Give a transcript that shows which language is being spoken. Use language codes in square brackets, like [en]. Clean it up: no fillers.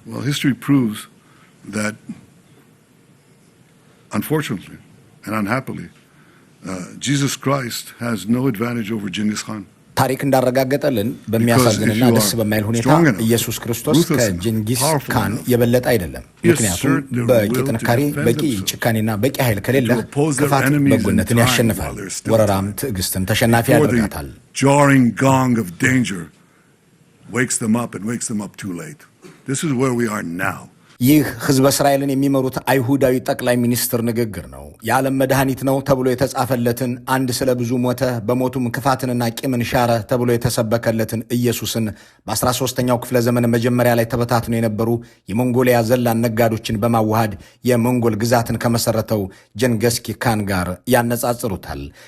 [en] history proves that, unfortunately and unhappily, Jesus Christ has no advantage over Genghis Khan. [am] ታሪክ እንዳረጋገጠልን በሚያሳዝንና ደስ በማይል ሁኔታ ኢየሱስ ክርስቶስ ከጂንጊስ ካን የበለጠ አይደለም። ምክንያቱም በቂ ጥንካሬ፣ በቂ ጭካኔና በቂ ኃይል ከሌለ ክፋት በጎነትን ያሸንፋል፣ ወረራም ትዕግስትን ተሸናፊ ያደርጋታል። [en] Jarring gong of danger wakes them up and wakes them up too late. This is where we are now. [am] ይህ ህዝበ እስራኤልን የሚመሩት አይሁዳዊ ጠቅላይ ሚኒስትር ንግግር ነው። የዓለም መድኃኒት ነው ተብሎ የተጻፈለትን አንድ ስለ ብዙ ሞተ በሞቱም ክፋትንና ቂምን ሻረ ተብሎ የተሰበከለትን ኢየሱስን በ13ኛው ክፍለ ዘመን መጀመሪያ ላይ ተበታትነው የነበሩ የሞንጎሊያ ዘላን ነጋዶችን በማዋሃድ የሞንጎል ግዛትን ከመሰረተው ጀንገስ ካን ጋር ያነጻጽሩታል።